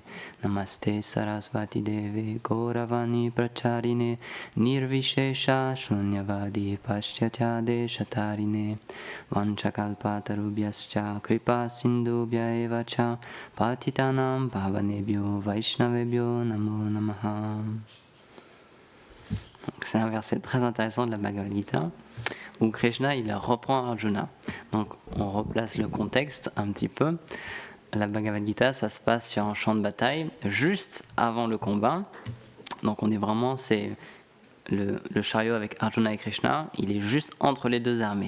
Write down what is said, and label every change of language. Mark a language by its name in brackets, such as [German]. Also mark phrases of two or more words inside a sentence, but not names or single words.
[Sanskrit] नमस्ते सारस्वते देवे गौरवाणी प्रचारिणे निर्विशेष शून्यवादि पाश्चात्य देशतारिणे वाञ्छाकल्पतरुभ्यश्च कृपा सिन्धुभ्य एव च पतितानां पावनेभ्यो वैष्णवेभ्यो नमो नमः. [French] Donc c'est un verset très intéressant de la Bhagavad Gita où Krishna il reprend Arjuna. Donc on replace le contexte un petit peu. La Bhagavad Gita ça se passe sur un champ de bataille juste avant le combat. Donc on est vraiment, c'est le chariot avec Arjuna et Krishna, il est juste entre les deux armées.